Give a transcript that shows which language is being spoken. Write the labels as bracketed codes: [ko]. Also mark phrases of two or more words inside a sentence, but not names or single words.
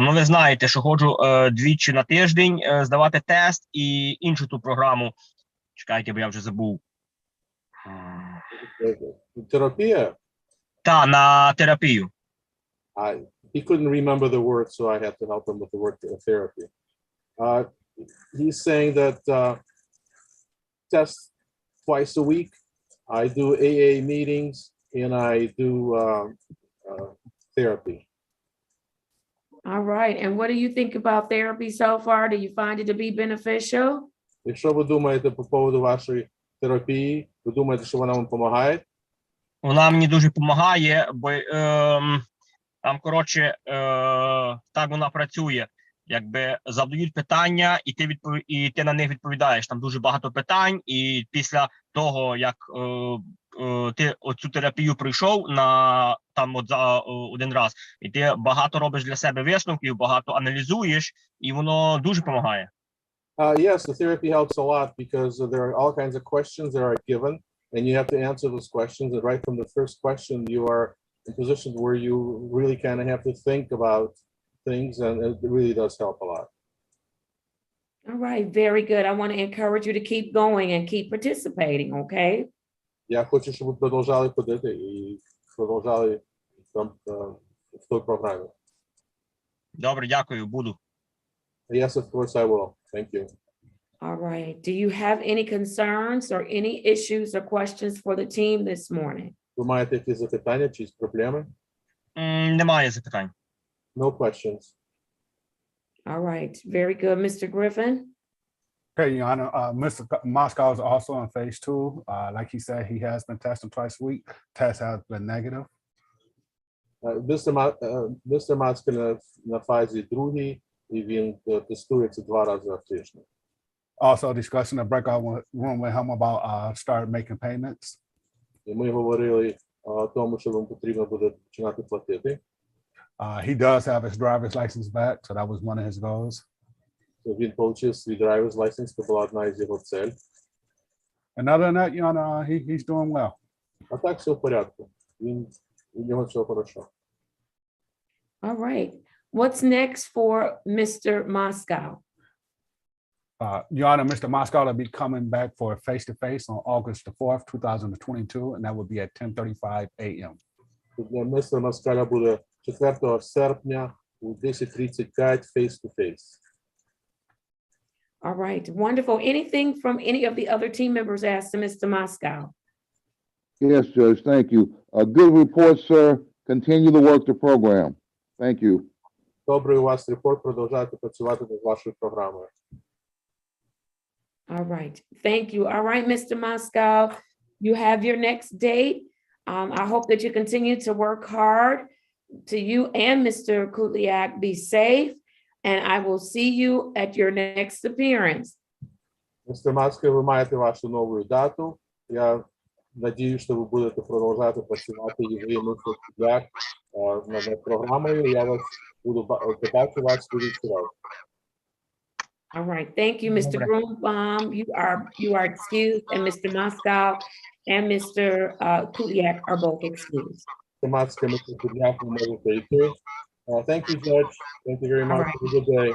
[uk] Ну, ви знаєте, що ходжу двічі на тиждень здавати тест і іншу ту програму. Чекайте, бо я вже забув. Терапія? Та, на терапію. [en] He couldn't remember the word, so I had to help him with the word therapy. He's saying that test twice a week. I do AA meetings and I do therapy. All right, and what do you think about therapy so far? Do you find it to be beneficial? [uk] Якщо ви думаєте по поводу вашої терапії, ви думаєте, що вона вам допомагає? Вона мені дуже допомагає, бо там, коротше, так вона працює. Якби задають питання, і ти на них відповідаєш. Там дуже багато питань, і після того, як ти оцю терапію пройшов за один раз, і ти багато робиш для себе висновків, багато аналізуєш, і воно дуже допомагає. [en] Yes, the therapy helps a lot because there are all kinds of questions that are given, and you have to answer those questions. And right from the first question, you are in positions where you really kind of have to think about things, and it really does help a lot. All right, very good. I want to encourage you to keep going and keep participating, okay? [uk] Я хочу, щоб ви продовжали ходити і продовжали в той програмі. Добре, дякую, буду. [en] Yes, of course I will. Thank you. All right. Do you have any concerns or any issues or questions for the team this morning? [uk] Ви маєте якісь запитання чи проблеми? Немає запитань. [en] No questions. All right, very good. Mr. Griffin? Okay, Your Honor, Mr. Moscow is also on phase 2. Like he said, he has been tested twice a week. Test has been negative. [uk] Mr. Moscow на фазі другій, і він тестується 2 рази в тиждень. [en] Also discussing the breakout room with him about start making payments. [uk] І ми говорили о тому, що вам потрібно буде починати платити. [en] He does have his driver's license back, so that was one of his goals. [uk] Він отримав свій [en] driver's license, [uk] це була одна із його целей. [en] And other than that, Your Honor, he's doing well. [uk] А так все в порядку. У нього все хорошо. [en] All right. What's next for Mr. Moscow? Your Honor, Mr. Moscow will be coming back for a face-to-face on August the 4th, 2022, and that will be at 10:35 a.m. [uk] Мистер Маскаля буде 4 серпня у 10:35 face-to-face. [en] All right, wonderful. Anything from any of the other team members asked to Mr. Moscow? Yes, Judge, thank you. A good report, sir. Continue to work the program. Thank you. [uk] Добрий у вас репорт, продовжуйте працювати над вашою програмою. [en] All right, thank you. All right, Mr. Moscow, you have your next date. I hope that you continue to work hard. To you and Mr. Kuliak, be safe, and I will see you at your next appearance. [uk] Містер Маскер, ви маєте вашу нову дату. Я надію, що ви будете продовжувати працювати і ви, містер Kuliak, над програмою. Я вас буду побачу вас дуже скоро. [en] All right, thank you, Mr. Grunbaum. You are excused, and Mr. Moscow and Mr. Kuliak are both excused. Mr. Kuliak, you may take care. Thank you, Judge. Thank you very much. Right. Have a good day.